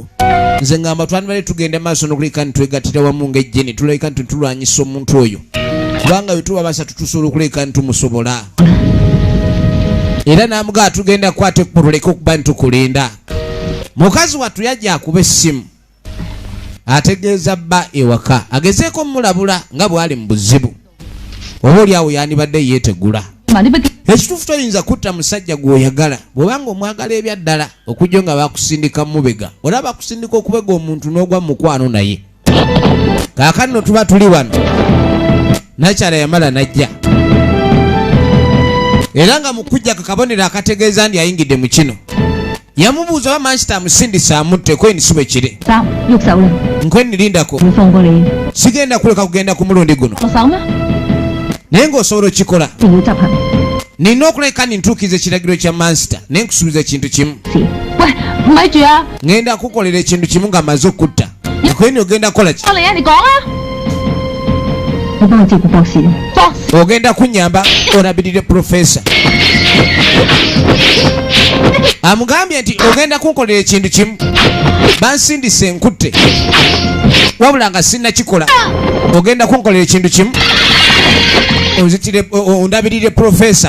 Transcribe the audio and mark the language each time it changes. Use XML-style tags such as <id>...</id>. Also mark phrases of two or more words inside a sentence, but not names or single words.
<lg>Nze ngamba twandibadde tugenda maaso n'okulekani twegattira wamu ng'ejje ne tulabika nti tulwanyisa omuntu oyo kubanga bwe tuba basatu tusobola okulekani tumusobola. Era n'amugamba tugenda kukwata ekkubo tuleke okuba nitukulinda. Mukazi wattu yajja akuba essimu ategeeza bba ewaka agezeeko mulabula nga bw'ali mu buzibu. Oba oli awo yandibadde yeetegula.</lg> <yue>埋啲筆記</yue> <lg>Ekituufu toyinza kutta musajja gw'oyagala bw'obanga omwagala ebya ddala okujja nga bakusindika mu mubega oba bakusindika okubega omuntu n'ogwa mu mukwano naye. Kaakano no tuba tuli wano nakyala yamala najja era nga mu kujja kakabonero akategeeza ndi ayingidde mu kino. Yamubuuza oba Manchester amusindisa amutte kweni si bwe kiri.</lg> <yue>三喐手啦，</yue> <lg>Nkweni lindako</lg> <yue>會放過你，</yue> <lg>sigenda kuleka kugenda ku mulundi guno</lg> <yue>落手咩？</yue> <lg>naye ng'osobola okikola.</lg> <yue>一定要執行。</yue> <lg>Nina okuleka nintuukiza ekiragiro kya Manchester naye nkusuubiza ekintu kimu.</lg> <yue>是，喂，唔係住啊！</yue> <lg>Ngenda kukolera ekintu kimu nga maze okutta. Nkweni ogenda kukola ki?</lg> <yue>我嚟啊！你講啊！你幫我照顧博士。博士，</yue> <lg>Ogenda kunnyamba olabirire profesa. Amugambye nti ogenda kunkolera ekintu kimu. Bansindise enkutte. Wabula nga sinnakikola. Ogenda kunkolera ekintu kimu. Onzitire ondabirire profesa.</lg>